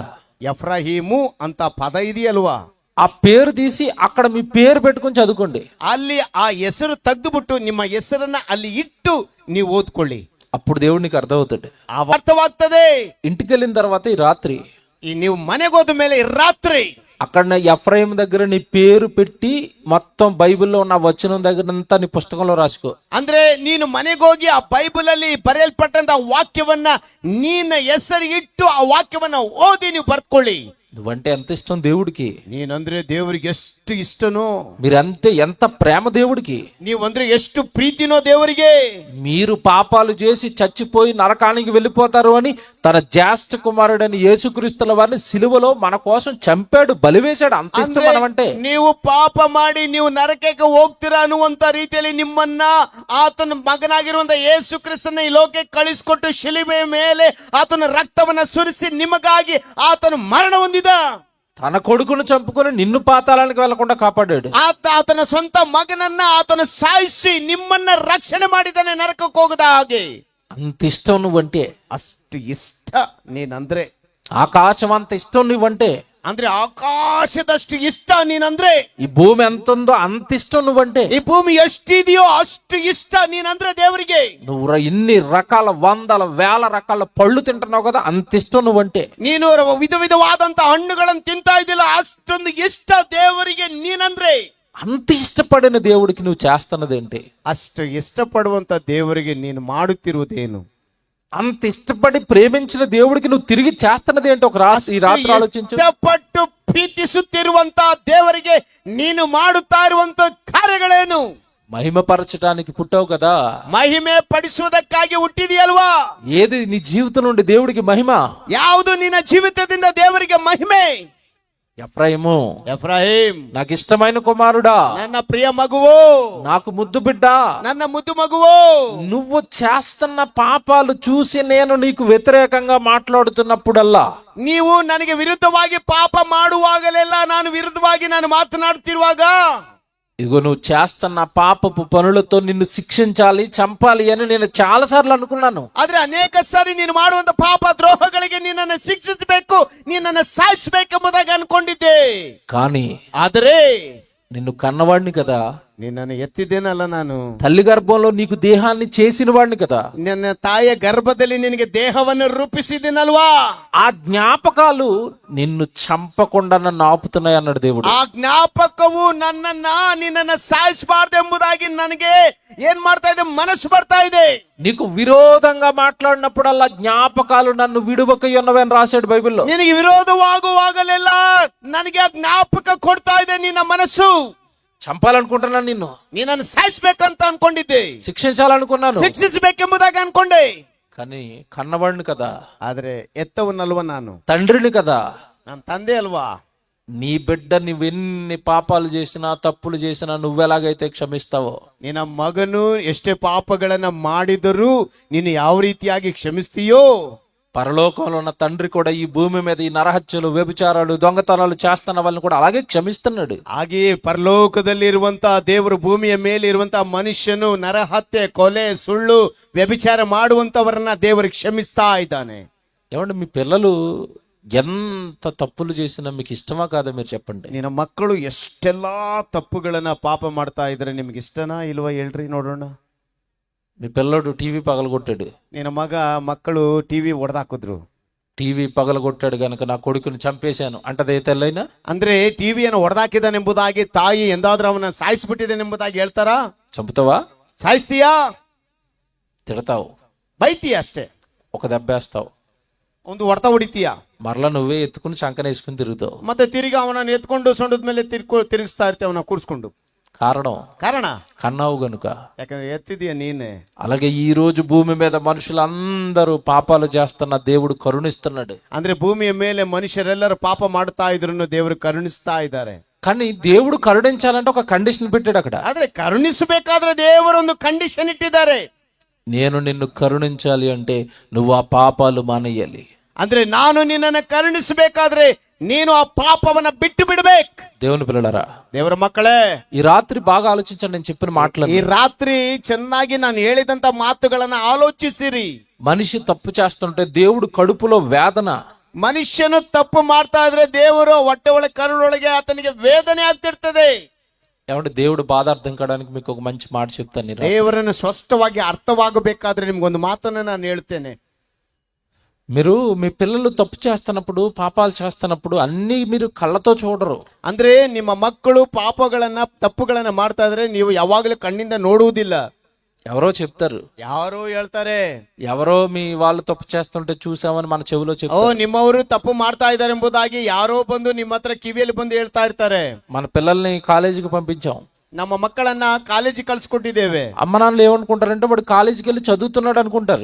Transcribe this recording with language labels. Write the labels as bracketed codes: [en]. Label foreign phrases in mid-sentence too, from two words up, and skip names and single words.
[kn] ಎಫ್ರಾಹೀಮು ಅಂತ ಪದ ಇದೆಯಲ್ವಾ, [te] ఆ పేరు తీసి అక్కడ మీ పేరు పెట్టుకొని చదువుకోండి. [kn] ಅಲ್ಲಿ ಆ ಹೆಸರು ತೆಗೆದುಬಿಟ್ಟು ನಿಮ್ಮ ಹೆಸರನ್ನ ಅಲ್ಲಿ ಇಟ್ಟು ನೀವು ಓದ್ಕೊಳ್ಳಿ. [te] అప్పుడు దేవుడు నీకు అర్థమవుతాడు. [kn] ಅರ್ಥವಾಗ್ತದೆ. [te] ఇంటికి వెళ్ళిన తర్వాత ఈ రాత్రి [kn] ನೀವು ಮನೆಗೆ ಹೋದ ಮೇಲೆ ರಾತ್ರಿ [te] అక్కడ ఎఫ్రాయిం దగ్గర నీ పేరు పెట్టి మొత్తం బైబిల్లో ఉన్న వచనం దగ్గరంతా నీ పుస్తకంలో రాసుకో. [kn] ಅಂದ್ರೆ ನೀನು ಮನೆಗೆ ಹೋಗಿ ಆ ಬೈಬಲ್ ಅಲ್ಲಿ ಬರೆಯಲ್ಪಟ್ಟಂತ ವಾಕ್ಯವನ್ನ ನೀನ ಹೆಸರು ಇಟ್ಟು ಆ ವಾಕ್ಯವನ್ನ ಓದಿ ನೀವು ಬರ್ಕೊಳ್ಳಿ. [te] నువ్వంటే ఎంత ఇష్టం దేవుడికి, [kn] ನೀನಂದ್ರೆ ದೇವರಿಗೆ ಎಷ್ಟು ಇಷ್ಟನೋ, [te] మీరంటే ఎంత ప్రేమ దేవుడికి, [kn] ನೀವಂದ್ರೆ ಎಷ್ಟು ಪ್ರೀತಿನೋ ದೇವರಿಗೆ. [te] మీరు పాపాలు చేసి చచ్చిపోయి నరకానికి వెళ్ళిపోతారు అని తన జ్యేష్ఠ కుమారుడని యేసుక్రీస్తుల వారిని సిలువలో మన కోసం చంపాడు, బలివేశాడు. అంత ఇష్టం మనమంటే. [kn] ನೀವು ಪಾಪ ಮಾಡಿ ನೀವು ನರಕಕ್ಕೆ ಹೋಗ್ತೀರಾ ಅನ್ನುವಂತ ರೀತಿಯಲ್ಲಿ ನಿಮ್ಮನ್ನ ಆತನ ಮಗನಾಗಿರುವಂತ ಯೇಸು ಕ್ರಿಸ್ತನ ಈ ಲೋಕಕ್ಕೆ ಕಳಿಸಿಕೊಟ್ಟು ಶಿಲುಬೆ ಮೇಲೆ ಆತನ ರಕ್ತವನ್ನ ಸುರಿಸಿ ನಿಮಗಾಗಿ ಆತನ ಮರಣ ಹೊಂದಿದ. [te] తన కొడుకును చంపుకొని నిన్ను పాతాళానికి వెళ్లకుండా కాపాడాడు. [kn] ಆತನ ಸ್ವಂತ ಮಗನನ್ನ ಆತನ ಸಾಯಿಸಿ ನಿಮ್ಮನ್ನ ರಕ್ಷಣೆ ಮಾಡಿದ್ದಾನೆ ನರಕಕ್ಕೆ ಹೋಗದ ಹಾಗೆ. [te] అంత ఇష్టం నువ్వంటే, [kn] ಅಷ್ಟು ಇಷ್ಟ ನೀನಂದ್ರೆ, [te] ఆకాశం అంత ఇష్టం నువ్వంటే, [kn] ಅಂದ್ರೆ ಆಕಾಶದಷ್ಟು ಇಷ್ಟ ನೀನಂದ್ರೆ, [te] ఈ భూమి ఎంత ఉందో అంత ఇష్టం నువ్వంటే, [kn] ಈ ಭೂಮಿ ಎಷ್ಟಿದೆಯೋ ಅಷ್ಟು ಇಷ್ಟ ನೀನಂದ್ರೆ ದೇವರಿಗೆ. [te] నువ్వు ఇన్ని రకాల వందల వేల రకాల పళ్ళు తింటున్నావు కదా, అంత ఇష్టం నువ్వంటే. [kn] ನೀನು ವಿಧ ವಿಧವಾದಂತ ಹಣ್ಣುಗಳನ್ನು ತಿಂತಾ ಇದ್ದಿಲ್ಲ, ಅಷ್ಟೊಂದು ಇಷ್ಟ ದೇವರಿಗೆ ನೀನಂದ್ರೆ. [te] అంత ఇష్టపడిన దేవుడికి నువ్వు చేస్తున్నదేంటి? [kn] ಅಷ್ಟು ಇಷ್ಟಪಡುವಂತ ದೇವರಿಗೆ ನೀನು ಮಾಡುತ್ತಿರುವುದೇನು? [te] అంత ఇష్టపడి ప్రేమించిన దేవుడికి నువ్వు తిరిగి చేస్తున్నది ఏంటి? ఈ రాత్రి ఆలోచించు. [kn] ಇಷ್ಟಪಟ್ಟು ಪ್ರೀತಿಸುತ್ತಿರುವಂತ ದೇವರಿಗೆ ನೀನು ಮಾಡುತ್ತಾ ಇರುವಂತ ಕಾರ್ಯಗಳೇನು? [te] మహిమపరచడానికి పుట్టావు కదా, [kn] ಮಹಿಮೆ ಪಡಿಸುವುದಕ್ಕಾಗಿ ಹುಟ್ಟಿದೆಯಲ್ವಾ? [te] ఏది నీ జీవితం నుండి దేవుడికి మహిమ? [kn] ಯಾವುದು ನಿನ್ನ ಜೀವಿತದಿಂದ ದೇವರಿಗೆ ಮಹಿಮೆ? [te] ఎఫ్రాయిము, [kn] ಎಫ್ರಾಹಿಂ [te] నాకు ఇష్టమైన కుమారుడా, [kn] ನನ್ನ ಪ್ರಿಯ ಮಗುವೋ, [te] నాకు ముద్దు బిడ్డ, [kn] ನನ್ನ ಮುದ್ದು ಮಗುವೋ, [te] నువ్వు చేస్తున్న పాపాలు చూసి నేను నీకు వ్యతిరేకంగా మాట్లాడుతున్నప్పుడల్లా, [kn] ನೀವು ನನಗೆ ವಿರುದ್ಧವಾಗಿ ಪಾಪ ಮಾಡುವಾಗಲೆಲ್ಲ ನಾನು ವಿರುದ್ಧವಾಗಿ ನಾನು ಮಾತನಾಡುತ್ತಿರುವಾಗ, [te] ఇదిగో నువ్వు చేస్తున్న పాపపు పనులతో నిన్ను శిక్షించాలి, చంపాలి అని నేను చాలా సార్లు అనుకున్నాను. [kn] ಆದ್ರೆ ಅನೇಕ ಸಾರಿ ನೀನು ಮಾಡುವಂತ ಪಾಪ ದ್ರೋಹಗಳಿಗೆ ನಿನ್ನನ್ನು ಶಿಕ್ಷಿಸಬೇಕು, ನಿನ್ನನ್ನು ಸಾಯಿಸಬೇಕೆಂಬುದಾಗಿ ಅನ್ಕೊಂಡಿದ್ದೆ. [te] కానీ [kn] ಆದರೆ [te] నిన్ను కన్నవాడిని కదా, [kn] ನಿನ್ನನ್ನು ಎತ್ತಿದ್ದೇನಲ್ಲ ನಾನು, [te] తల్లి గర్భంలో నీకు దేహాన్ని చేసిన వాడిని కదా, [kn] ನಿನ್ನ ತಾಯಿಯ ಗರ್ಭದಲ್ಲಿ ನಿನಗೆ ದೇಹವನ್ನು ರೂಪಿಸಿದ್ದೀನಲ್ವಾ, [te] ఆ జ్ఞాపకాలు నిన్ను చంపకుండా నన్ను ఆపుతున్నాయి అన్నాడు దేవుడు. [kn] ಆ ಜ್ಞಾಪಕವು ನಿನ್ನನ್ನ ಸಾಯಿಸಬಾರ್ದೆಂಬುದಾಗಿ ನನಗೆ ಏನ್ ಮಾಡ್ತಾ ಇದೆ, ಮನಸ್ಸು ಬರ್ತಾ ಇದೆ. [te] నీకు విరోధంగా మాట్లాడినప్పుడల్లా జ్ఞాపకాలు నన్ను విడువక ఉన్నవని రాశాడు బైబిల్లో. [kn] ನಿನಗೆ ವಿರೋಧವಾಗುವಾಗಲೆಲ್ಲ ನನಗೆ ಆ ಜ್ಞಾಪಕ ಕೊಡ್ತಾ ಇದೆ ನಿನ್ನ ಮನಸ್ಸು. [te] చంపాలనుకుంటున్నాను, [kn] ನಿನ್ನನ್ನು ಸಾಯಿಸ್ಬೇಕಂತ ಅನ್ಕೊಂಡಿದ್ದೆ, [te] శిక్షించాలనుకున్నాను, [kn] ಶಿಕ್ಷಿಸಬೇಕೆಂಬುದಾಗಿ ಅನ್ಕೊಂಡೆ. [te] కానీ కన్నవాడిని కదా, [kn] ಆದ್ರೆ ಎತ್ತವನ್ನಲ್ವಾ ನಾನು, [te] తండ్రిని కదా, [kn] ನನ್ನ ತಂದೆ ಅಲ್ವಾ. [te] నీ బిడ్డ నువ్వెన్ని పాపాలు చేసినా తప్పులు చేసినా నువ్వెలాగైతే క్షమిస్తావో, [kn] ನಿನ್ನ ಮಗನು ಎಷ್ಟೇ ಪಾಪಗಳನ್ನ ಮಾಡಿದರೂ ನೀನು ಯಾವ ರೀತಿಯಾಗಿ ಕ್ಷಮಿಸ್ತೀಯೋ, [te] పరలోకంలో ఉన్న తండ్రి కూడా ఈ భూమి మీద ఈ నరహత్యలు, వ్యభిచారాలు, దొంగతనాలు చేస్తున్న వాళ్ళని కూడా అలాగే క్షమిస్తున్నాడు. [kn] ಹಾಗೆಯೇ ಪರಲೋಕದಲ್ಲಿ ಇರುವಂತಹ ದೇವರು ಭೂಮಿಯ ಮೇಲೆ ಇರುವಂತಹ ಮನುಷ್ಯನು ನರಹತ್ಯೆ, ಕೊಲೆ, ಸುಳ್ಳು, ವ್ಯಭಿಚಾರ ಮಾಡುವಂತವರನ್ನ ದೇವರು ಕ್ಷಮಿಸ್ತಾ ಇದ್ದಾನೆ. [te] ఏమంటే మీ పిల్లలు ఎంత తప్పులు చేసినా మీకు ఇష్టమా కాదా మీరు చెప్పండి. [kn] ನಿನ್ನ ಮಕ್ಕಳು ಎಷ್ಟೆಲ್ಲಾ ತಪ್ಪುಗಳನ್ನ ಪಾಪ ಮಾಡ್ತಾ ಇದ್ರೆ ನಿಮ್ಗೆ ಇಷ್ಟನಾ ಇಲ್ವಾ ಹೇಳ್ರಿ ನೋಡೋಣ. [te] మీ పిల్లోడు టీవీ పగలగొట్టాడు, [kn] ನಿನ್ನ ಮಕ್ಕಳು ಟಿವಿ ಹೊಡೆದಾಕಿದ್ರು, [te] టీవీ పగలగొట్టాడు గనక నా కొడుకుని చంపేశాను అంటదే తెల్లైనా? [kn] ಅಂದ್ರೆ ಟಿವಿಯನ್ನು ಹೊಡೆದಾಕಿದಾನೆಂಬುದಾಗಿ ತಾಯಿ ಎಂದಾದ್ರೂ ಅವನ ಸಾಯಿಸ್ಬಿಟ್ಟಿದ್ದಾನೆಂಬುದಾಗಿ ಹೇಳ್ತಾರಾ? [te] చంపుతావా? [kn] ಸಾಯಿಸ್ತೀಯಾ? [te] తిడతావు, [kn] ಬೈತೀಯ ಅಷ್ಟೇ, [te] ఒక దెబ్బేస్తావు, [kn] ಒಂದು ಹೊಡೆತ ಹೊಡಿತೀಯ, [te] మరలా నువ్వే ఎత్తుకుని చంకనేసుకుని తిరుగుతావు. [kn] ಮತ್ತೆ ತಿರುಗಿ ಅವನನ್ನು ಎತ್ಕೊಂಡು ಸೊಂಡದ ಮೇಲೆ ತಿರುಗಿಸ್ತಾ ಇರ್ತೀಯ ಅವನ ಕೂರ್ಸ್ಕೊಂಡು. ಕಾರಣ [te] కన్నావు గనుక. [kn] ಯಾಕಂದ್ರೆ ಎತ್ತಿದೀಯ ನೀನೆ. [te] అలాగే ఈ రోజు భూమి మీద మనుషులందరూ పాపాలు చేస్తున్న దేవుడు కరుణిస్తున్నాడు. [kn] ಅಂದ್ರೆ ಭೂಮಿಯ ಮೇಲೆ ಮನುಷ್ಯರೆಲ್ಲರೂ ಪಾಪ ಮಾಡ್ತಾ ಇದ್ರು ದೇವರು ಕರುಣಿಸ್ತಾ ಇದ್ದಾರೆ. [te] కానీ దేవుడు కరుణించాలంటే ఒక కండిషన్ పెట్టాడు అక్కడ. [kn] ಆದ್ರೆ ಕರುಣಿಸಬೇಕಾದ್ರೆ ದೇವರೊಂದು ಕಂಡೀಷನ್ ಇಟ್ಟಿದ್ದಾರೆ. [te] నేను నిన్ను కరుణించాలి అంటే నువ్వు ఆ పాపాలు మానేయాలి. [kn] ಅಂದ್ರೆ ನಾನು ನಿನ್ನನ್ನು ಕರುಣಿಸಬೇಕಾದ್ರೆ ನೀನು ಆ ಪಾಪವನ್ನ ಬಿಟ್ಟು ಬಿಡಬೇಕು. [te] దేవుని పిల్లలరా, [kn] ದೇವರ ಮಕ್ಕಳೇ, [te] ఈ రాత్రి బాగా ఆలోచించండి నేను చెప్పిన మాటలు. [kn] ಈ ರಾತ್ರಿ ಚೆನ್ನಾಗಿ ನಾನು ಹೇಳಿದಂತ ಮಾತುಗಳನ್ನ ಆಲೋಚಿಸಿರಿ. [te] మనిషి తప్పు చేస్తుంటే దేవుడు కడుపులో వేదన, [kn] ಮನುಷ್ಯನು ತಪ್ಪು ಮಾಡ್ತಾ ಇದ್ರೆ ದೇವರು ಹೊಟ್ಟೆ ಒಳಗೆ ಕರುಳೊಳಗೆ ಆತನಿಗೆ ವೇದನೆ ಆಗ್ತಿರ್ತದೆ. [te] ఏమంటే దేవుడు బాధ అర్థం కావడానికి మీకు ఒక మంచి మాట చెప్తాను. [kn] ದೇವರನ್ನು ಸ್ಪಷ್ಟವಾಗಿ ಅರ್ಥವಾಗಬೇಕಾದ್ರೆ ನಿಮ್ಗೊಂದು ಮಾತನ್ನ ನಾನು ಹೇಳ್ತೇನೆ. [te] మీరు మీ పిల్లలు తప్పు చేస్తున్నప్పుడు, పాపాలు చేస్తున్నప్పుడు అన్ని మీరు కళ్ళతో చూడరు. [kn] ಅಂದ್ರೆ ನಿಮ್ಮ ಮಕ್ಕಳು ಪಾಪಗಳನ್ನ ತಪ್ಪುಗಳನ್ನ ಮಾಡ್ತಾ ಇದ್ರೆ ನೀವು ಯಾವಾಗಲೂ ಕಣ್ಣಿಂದ ನೋಡುವುದಿಲ್ಲ, [te] ఎవరో చెప్తారు, [kn] ಯಾರೋ ಹೇಳ್ತಾರೆ. [te] ఎవరో మీ వాళ్ళు తప్పు చేస్తుంటే చూసామని మన చెవిలో ಓ చెప్తారు. [kn] ನಿಮ್ಮವರು ತಪ್ಪು ಮಾಡ್ತಾ ಇದ್ದಾರೆ ಎಂಬುದಾಗಿ ಯಾರೋ ಬಂದು ನಿಮ್ಮ ಹತ್ರ ಕಿವಿಯಲ್ಲಿ ಬಂದು ಹೇಳ್ತಾ ಇರ್ತಾರೆ. [te] మన పిల్లల్ని కాలేజీకి పంపించాం, [kn] ನಮ್ಮ ಮಕ್ಕಳನ್ನ ಕಾಲೇಜಿಗೆ ಕಳ್ಸಿಕೊಟ್ಟಿದ್ದೇವೆ. [te] అమ్మ నాన్నలు ఏమనుకుంటారంటే వాడు కాలేజీకి వెళ్ళి చదువుతున్నాడు అనుకుంటారు.